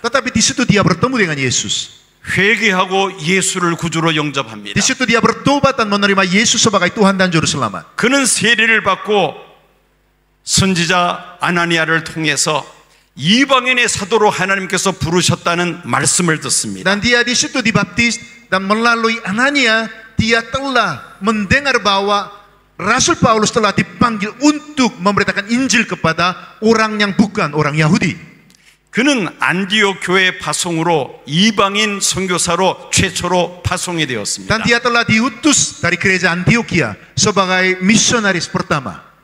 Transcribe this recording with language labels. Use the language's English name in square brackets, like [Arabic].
[Indonesian] Tetapi di situ dia bertemu dengan Yesus. [Korean] 회개하고 예수를 구주로 영접합니다. [Indonesian] Di situ dia bertobat dan menerima Yesus sebagai Tuhan dan Juru Selamat. [Korean] 그는 세례를 받고 선지자 아나니아를 통해서 이방인의 사도로 하나님께서 부르셨다는 말씀을 듣습니다. [Indonesian] Dan dia di situ dibaptis dan melalui Anania dia telah mendengar bahwa Rasul Paulus telah dipanggil untuk memberitakan Injil kepada orang yang bukan orang Yahudi. [Korean] 그는 안디옥 교회 파송으로 이방인 선교사로 최초로 파송이 되었습니다. [Indonesian] Dan dia telah diutus dari gereja Antioquia sebagai misionaris pertama.